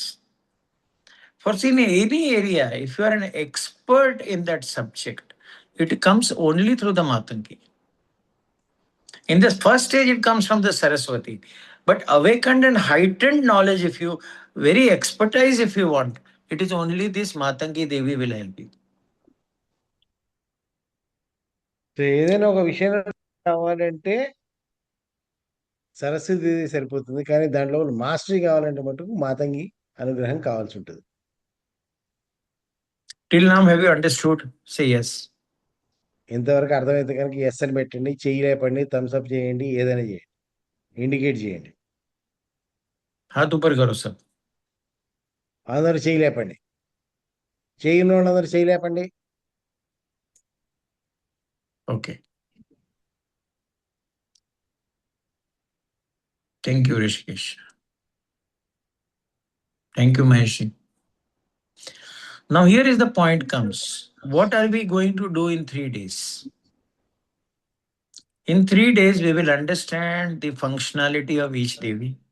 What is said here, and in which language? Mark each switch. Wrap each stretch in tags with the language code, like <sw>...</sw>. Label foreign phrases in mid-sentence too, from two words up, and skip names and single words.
<en>For in any area, if you are an expert in that subject, it comes only through the Matangi. In the first stage, it comes from the Saraswati. But awakened and heightened knowledge, if you very expertise, if you want, it is only this Matangi Devi will help you.</en> <te>ఏదైనా ఒక విషయం కావాలంటే సరస్వతి దేవి సరిపోతుంది, కానీ దాంట్లో మాస్టరీ కావాలంటే మటుకు మాతంగి అనుగ్రహం కావాల్సి ఉంటుంది.</te> <en>Till now, have you understood? Say yes.</en> <te>ఇంతవరకు అర్థమైతే కనుక ఎస్ అని పెట్టండి, చెయ్యి లేపండి, థమ్స్అప్ చేయండి, ఏదైనా చేయండి, ఇండికేట్ చేయండి.</te> <hi>हाथ ऊपर करो सब.</hi> <te>అందరూ చెయ్యి లేపండి, చెయ్యి వాళ్ళందరూ చెయ్యి లేపండి.</te> <en>Okay. Thank you, Rishikesh. Thank you, Maheshi. Now here is the point comes. What are we going to do in 3 days? In 3 days, we will understand the functionality of each Devi.</en>